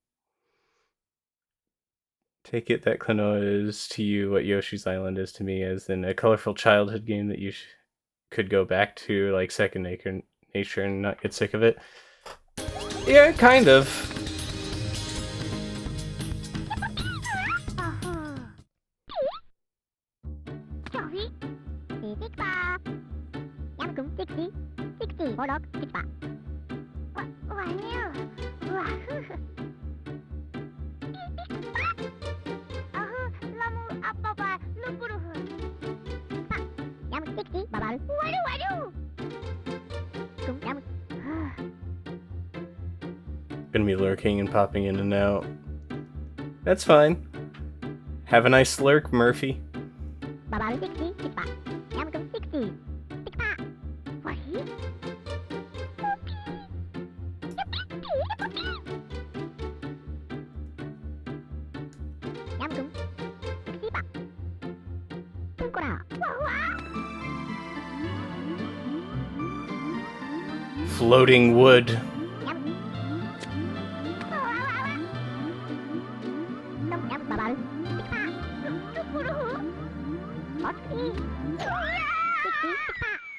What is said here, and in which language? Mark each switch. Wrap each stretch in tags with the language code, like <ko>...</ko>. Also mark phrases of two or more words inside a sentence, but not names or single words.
<en>Take it that Klonoa is to you what Yoshi's Island is to me, as in a colorful childhood game that you could go back to, like second nature and not get sick of it. Yeah, kind of. Joey, titik pa. Yamkum tiksi, tiksi, bolok, tik pa. Wahyu, wahoo. Lamu apa pa, lupuruhu. Pa, yam tiksi, babal, waduh, waduh. Kum yam. Gonna be lurking and popping in and out. That's fine. Have a nice lurk, Murphy. Babal tiksi, tik pa. Yamkum tiksi, tik pa. Wahi. Yamkum tiksi pa. Tungkora. Wah wah. Floating wood. Yam. Wah wah wah. Tum yam babal tik pa. Lupuruhu. Otki. Tiksi, tik pa.</en>